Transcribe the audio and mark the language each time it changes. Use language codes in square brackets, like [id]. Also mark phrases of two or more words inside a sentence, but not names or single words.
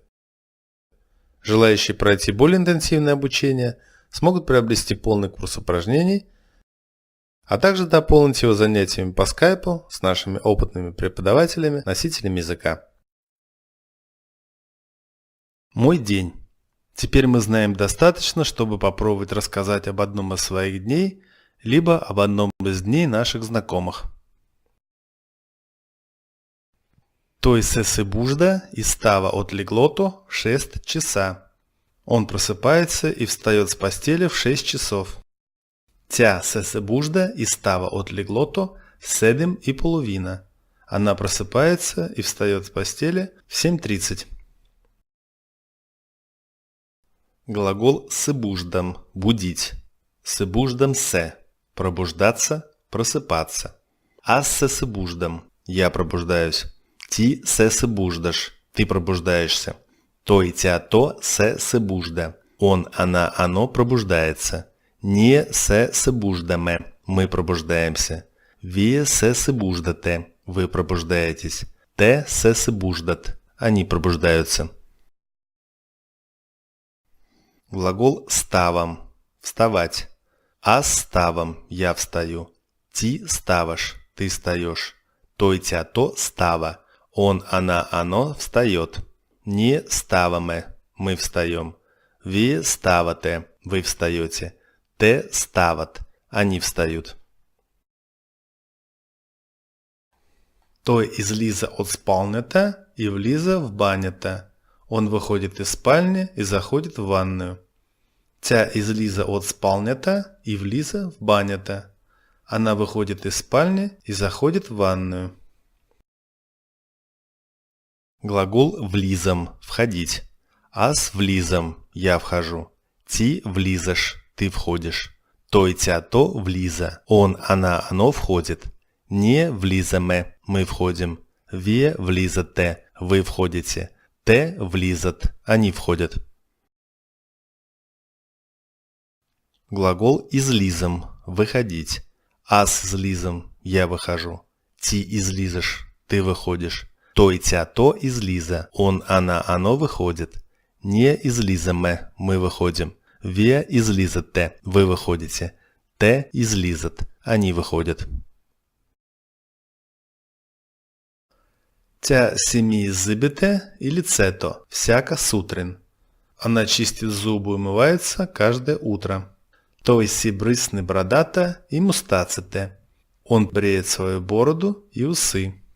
[ru] Желающие пройти более интенсивное обучение смогут приобрести полный курс упражнений, а также дополнить его занятиями по скайпу с нашими опытными преподавателями, носителями языка. Мой день. Теперь мы знаем достаточно, чтобы попробовать рассказать об одном из своих дней, либо об одном из дней наших знакомых. [bg] Той се събужда и става от леглото в 6 часа. [ru] Он просыпается и встает с постели в 6 часов. [bg] Тя се събужда и става от леглото в 7:30. [ru] Она просыпается и встает с постели в 7:30. [bg] Глагол събуждам – будить. Събуждам се – [ru] пробуждаться, просыпаться. [bg] Аз се събуждам – [ru] я пробуждаюсь. [bg] Ти се събуждаш – [ru] ты пробуждаешься. [bg] Той, тя, то се събужда. [ru] Он, она, оно пробуждается. [bg] Ние се събуждаме – [ru] мы пробуждаемся. [bg] Вие се събуждате – [ru] вы пробуждаетесь. [bg] Те се събуждат – [ru] они пробуждаются. [bg] Глагол ставам – вставать. Аз ставам – [ru] я встаю. [bg] Ти ставаш – [ru] ты встаешь. [bg] Той, тя, то става. [ru] Он, она, оно встает. [bg] Не ставаме – [ru] мы встаем. [bg] Вие ставате – [ru] вы встаете. [bg] Те стават – [ru] они встают. [bg] Той излиза от спалнята и влиза в банята. [ru] Он выходит из спальни и заходит в ванную. [bg] Тя излиза от спалнята и влиза в банята. [ru] Она выходит из спальни и заходит в ванную. [bg] Глагол влизам – входить. Аз влизам – [ru] я вхожу. [bg] Ти влизаш – [ru] ты входишь. [bg] Той, тя, то влиза. [ru] Он, она, оно входит. [bg] Не влизаме – [ru] мы входим. [bg] Вие влизате – [ru] вы входите. [bg] Те влизат – [ru] они входят. [bg] Глагол излизам – выходить. Аз излизам – [ru] я выхожу. [bg] Ти излизаш – [ru] ты выходишь. [bg] Той, тя, то излиза. [ru] Он, она, оно выходит. [bg] Не излизаме – [ru] мы выходим. [bg] Вие излизате – [ru] вы выходите. [bg] Те излизат – [ru] они выходят. [bg] Тя си мие зъбите и лицето всяка сутрин. [ru] Она чистит зубы и умывается каждое утро. [bg] Той си бръсне брадата и мустаците. [ru] Он бреет свою бороду и усы.